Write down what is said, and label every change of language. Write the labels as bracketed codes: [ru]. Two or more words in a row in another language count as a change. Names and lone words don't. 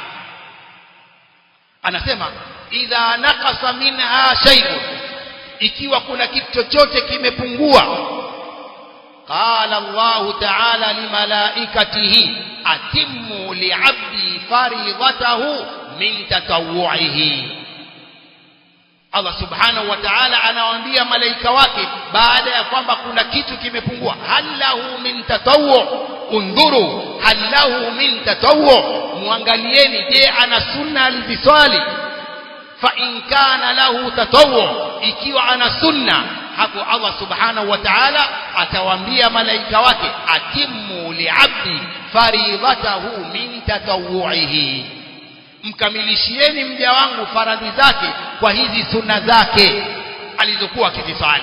[ar] Anasema إذا نقص منها شيء, [sw] ikiwa kuna kitu chochote kimepungua, [ar] قال الله تعالى لملائكته أتموا لعبدي فريضته من تطوعه. [sw] Allah [ar] سبحانه وتعالى [sw] anawaambia malaika wake baada ya kwamba kuna kitu kimepungua, [ar] هل له من تطوع انظروا هل له من تطوع, [sw] muangalieni, je, ana sunna aliziswali? [ar] فإن كان له تطوع, [sw] ikiwa ana sunna, hapo Allah [ar] سبحانه وتعالى [sw] atawaambia malaika wake [ar] أتموا لعبدي فريضته من تطوعه, [sw] mkamilishieni mja wangu faradhi zake kwa hizi sunna zake alizokuwa akizisali.